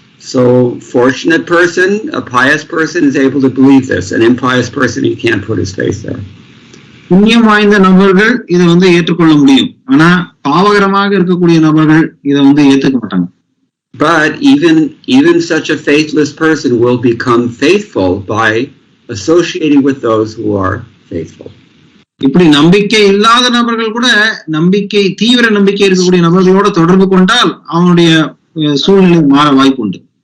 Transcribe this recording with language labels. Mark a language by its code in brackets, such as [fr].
[en] So, fortunate person, a pious person is able to believe this. An impious person, he can't put his faith there. [ta] புண்ணியம் வாய்ந்த நபர்கள் இதை வந்து ஏற்றுக்கொள்ள முடியும், ஆனா பாவகரமாக இருக்கக்கூடிய நபர்கள் இதை வந்து ஏற்றுக்க மாட்டாங்க. [en] But even such a faithless person will become faithful by associating with those who are faithful. [ta] இப்படி நம்பிக்கை இல்லாத நபர்கள் கூட நம்பிக்கை, தீவிர நம்பிக்கை இருக்கக்கூடிய நபர்களோட தொடர்பு கொண்டால் அவனுடைய சூழ்நிலை மாற வாய்ப்பு உண்டு.